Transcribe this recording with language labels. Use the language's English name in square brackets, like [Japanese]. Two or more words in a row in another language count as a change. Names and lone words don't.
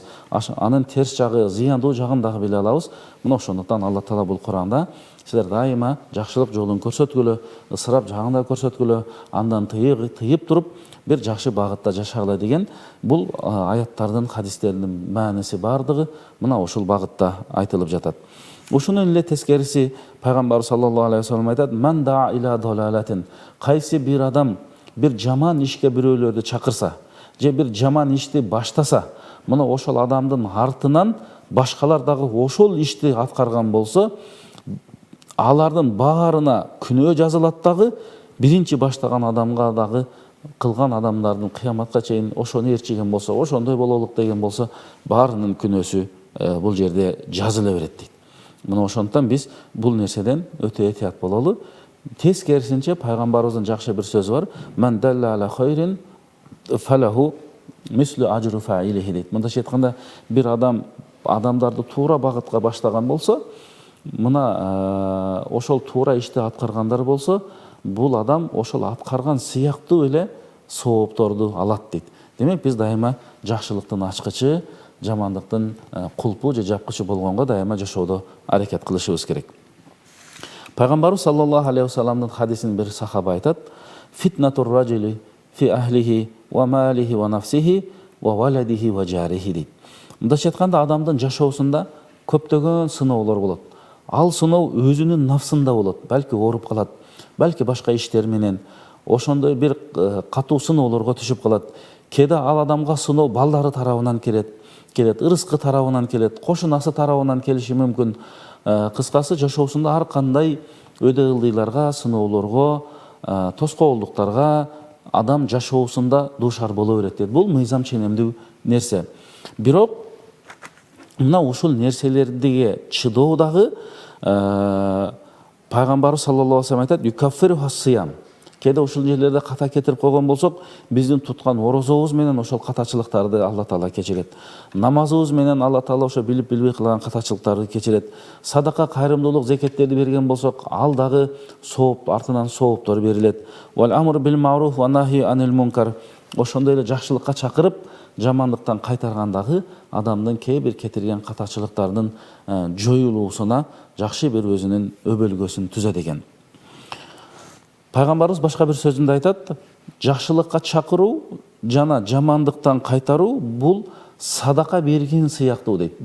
[Kyrgyz] Анын терс жагы, зыяндуу жагын дагы биле алабыз. Мына ошондуктан Алла Таала бул Кур'анда силер дайыма жакшылык жолун көрсөткүлө, ысырап жагын да көрсөткүлө, андан тыйып туруп бир жакшы багытта жашагыла деген бул аяттардын, хадистердин мааниси бардыгы мына ушул багытта айтылып жатат. Ушунун эле тескериси пайгамбар [Arabic] صلى الله عليه وسلم [Kyrgyz] айтат: [Arabic] "من دعا إلى ضلالة", [Kyrgyz] кайсы бир адам бир жаман ишке бирөөлөрдү чакырса, же бир жаман ишти баштаса, мына ошол адамдын артынан башкалар дагы ошол ишти аткарган болсо, алардын баарына күнөө жазылат дагы, биринчи баштаган адамга дагы кылган адамдардын кыяматка чейин ошону ээрчиген болсо, ошондой бололук деген болсо, баарынын күнөөсү бул жерде жазыла берет дейт. Мына ошондуктан биз бул нерседен өтө этият бололу. Тескерисинче пайгамбарыбыздын жакшы бир сөзү бар: [Arabic] "من دل على خير فله مثل أجر فاعله" [Kyrgyz] дейт. Мындайча айтканда, бир адамдарды туура багытка баштаган болсо, мына ошол туура ишти аткаргандар болсо, бул адам ошол аткарган сыяктуу эле соопторду алат дейт. Демек биз дайыма жакшылыктын ачкычы, жамандыктын кулпу же жапкычы болгонго дайыма жашоодо аракет кылышыбыз керек. Пайгамбарыбыз [Arabic] صلى الله عليه وسلم [Kyrgyz] хадисин бир сахаба айтат: [Arabic] "فتنة الرجل في أهله وماله ونفسه وولده وجاره" дейт. [Kyrgyz] Мындайча айтканда, адамдын жашоосунда көптөгөн сыноолор болот. ал сыноо өзүнүн нафсында болот, балки ооруп калат, балки башка иштер менен ошондой бир катуу сыноолорго түшүп калат. Кээде ал адамга сыноо балдары тарабынан келет, ырыскы тарабынан келет, кошунасы тарабынан келиши мүмкүн. Кыскасы жашоосунда ар кандай өйдө ылдыйларга, сыноолорго, тоскоолдуктарга адам жашоосунда дуушар боло берет дейт. Бул мыйзам ченемдүү нерсе. Бирок мына ушул нерселерге чыдоо дагы пайгамбарыбыз [Arabic] صلى الله عليه وسلم [Kyrgyz] айтат: [Arabic] "يكفرها الصيام". [Kyrgyz] Кээде ушул жерлерде ката кетирип койгон болсок, биздин туткан орозобуз менен ошол катачылыктарды Алла Таала кечирет. Намазыбыз менен Алла Таала ошо билип билбей кылган катачылыктарды кечирет. Садака, кайрымдуулук, зекеттерди берген болсок, ал дагы сооп, артынан сооптор берилет. [Arabic] والأمر بالمعروف والنهي عن المنكر. [Kyrgyz] Ошондой эле жакшылыкка чакырып, жамандыктан кайтаргандагы адамдын кээ бир кетирген катачылыктардын жоюлуусуна жакшы бир өзүнүн өбөлгөсүн түзөт экен. Пайгамбарыбыз башка бир сөзүндө айтат: жакшылыкка чакыруу жана жамандыктан кайтаруу бул садака берген сыяктуу дейт.